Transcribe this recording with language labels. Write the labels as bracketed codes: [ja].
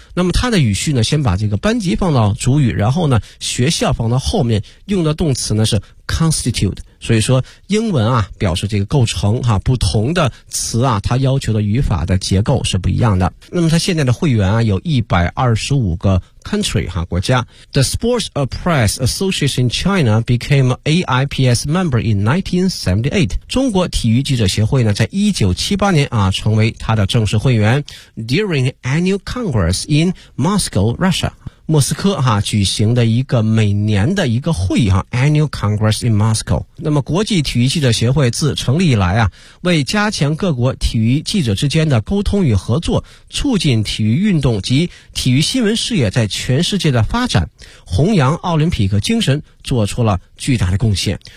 [zh] 那么它的语序呢先把这个班级放到主语，然后呢学校放到后面，用的动词呢是 constitute。所以说英文啊表示这个构成哈、啊、不同的词啊它要求的语法的结构是不一样的。那么它现在的会员啊有125个 country 哈、啊、国家。 [en] The Sports Press Association in China became AIPS member in 1978. [zh] 中国体育记者协会呢在1978年啊成为它的正式会员。 [en] During annual congress in Moscow, Russia. [zh] 莫斯科哈、啊、举行的一个每年的一个会议哈、啊、Annual Congress in Moscow。那么国际体育记者协会自成立以来啊，为加强各国体育记者之间的沟通与合作，促进体育运动及体育新闻事业在全世界的发展，弘扬奥林匹克精神，做出了巨大的贡献。